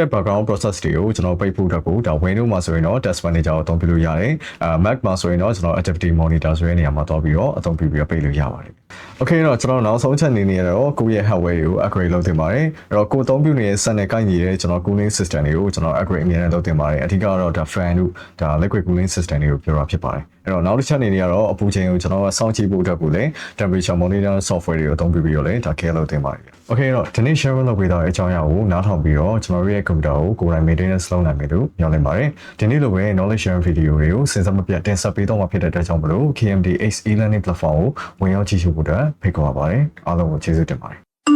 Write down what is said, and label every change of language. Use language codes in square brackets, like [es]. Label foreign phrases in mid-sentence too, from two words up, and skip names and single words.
[en] background process [my] တွေကိုကျွန်တော်ပိတ်ဖို့အတွက်ကိုဒါ Windows မှာဆိုရင်တော့ [en] task manager [my] ကိုအသုံးပြုလို့ရတယ်Mac မှာဆိုရင်တော့ကျွန်တော် [en] activity monitor [my] ဆိုတဲ့နေရာမှာတွားပြီးတော့အသုံးပြုပြီးတော့ပိတ်လို့ရပါတယ် Okay တော့ကျွန်တော်နောက် ဆုံးချက်အနေနဲ့တော့ကိုယ့်ရဲ့ hardware တွေကို upgrade လုပ်သင့်ပါတယ်အဲ့တော့ကိုယ်အသုံးပြုနေတဲ့စက်နဲ့ကိုက်ညီတဲ့ကျွန်တော် [en] cooling system [my] တွေကိုကျွန်တော် upgrade အမြဲတမ်းလုပ်သင့်ပါတယ်အဓိကတော့ဒါ fan တို့ဒါ [en] liquid cooling system [my] တွေကိုပြောတာဖြစ်ပါတယ်အဲ့တော့နောက်တစ်ချက်အနေနဲ့ကတော့အပူချိန်ကိုကျွန်တော်စောင့်ကြည့်ဖို့အတွက်ကိုလည်း [en] temperature monitor software [my] တွေကိုအသုံးပြုပြီးတော့လည်းဒါ care လုပ်သင့်ပါတယ် Okay တော့ဒီနေ့ share လုပ်ပေးတဲ့အကြောင်းအရာကိုနားထောင်ပြီးတော့ကျွန်တော်ရဲ့ computer ကိုကိုယ်တိုင် maintenance လုပ်နိုင်မယ်လို့မျှော်လင့်ပါတယ်ဒီနေ့လိုပဲ [en] knowledge sharing video [my] တွေကိုစဉ်ဆက်မပြတ်တင်ဆက်ပေးတော့မှာဖြစ်တဲ့အတွက်ကြောင့်မလို့ KMDX e-learning platform ကိုဝင်ရောက်ကြည့်ရှုဖို့အတွက်ဖိတ်ခေါ်ပါပါတယ်အားလုံးကိုကျေးဇူးတင်ပါတယ်